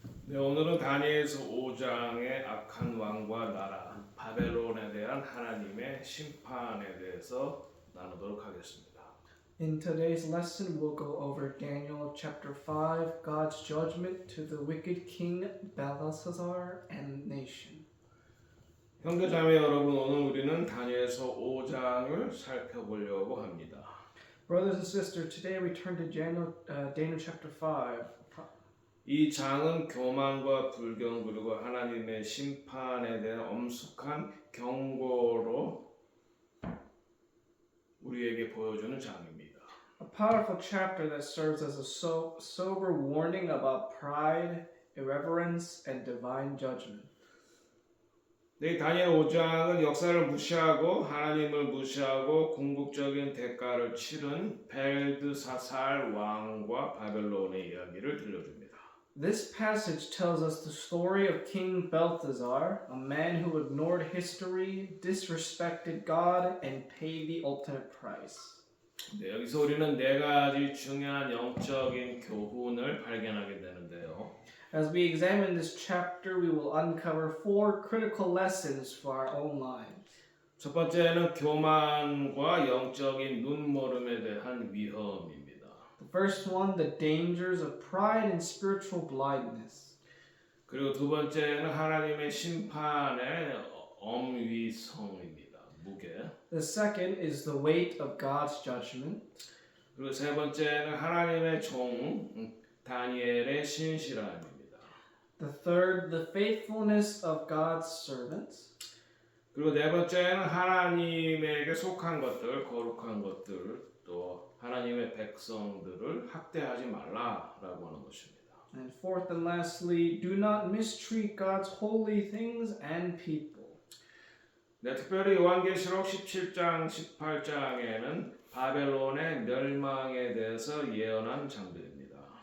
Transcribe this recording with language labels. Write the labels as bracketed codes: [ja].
[ko] 네, 오늘은 다니엘서 5장의 악한 왕과 나라 바벨론에 대한 하나님의 심판에 대해서 나누도록 하겠습니다. [en] In today's lesson, we'll go over Daniel chapter 5, God's judgment to the wicked king Belshazzar and nation. [ko] 형제자매 여러분, 오늘 우리는 다니엘서 5장을 살펴보려고 합니다. [en] Brothers and sisters, today we turn to Daniel chapter 5. [ko] 이 장은 교만과 불경 그리고 하나님의 심판에 대한 엄숙한 경고로 우리에게 보여주는 장입니다. [en] A powerful chapter that serves as a sober warning about pride, irreverence, and divine judgment. [ko] 네, 다니엘 5장은 역사를 무시하고 하나님을 무시하고 궁극적인 대가를 치른 벨드사살 왕과 바벨론의 이야기를 들려줍니다. [en] This passage tells us the story of King Belshazzar, a man who ignored history, disrespected God, and paid the ultimate price. [ko] 네, 여기서 우리는 네 가지 중요한 영적인 교훈을 발견하게 되는데요. [en] As we examine this chapter, we will uncover 4 critical lessons for our own lives. [ko] 첫 번째는 교만과 영적인 눈멀음에 대한 위험입니다. [en] The first one, the dangers of pride and spiritual blindness. [ko] 그리고 두 번째는 하나님의 심판의 엄위성입니다. 무게. [en] The second is the weight of God's judgment. [ko] 그리고 세 번째는 하나님의 종 다니엘의 신실함입니다. [en] The third, the faithfulness of God's servants. [ko] 그리고 네 번째는 하나님에게 속한 것들, 거룩한 것들, 또 하나님의 백성들을 학대하지 말라라고 하는 것입니다. [en] And fourth and lastly, do not mistreat God's holy things and people. [ko] 네, 특별히 요한계시록 17장, 18장에는 바벨론의 멸망에 대해서 예언한 장들입니다.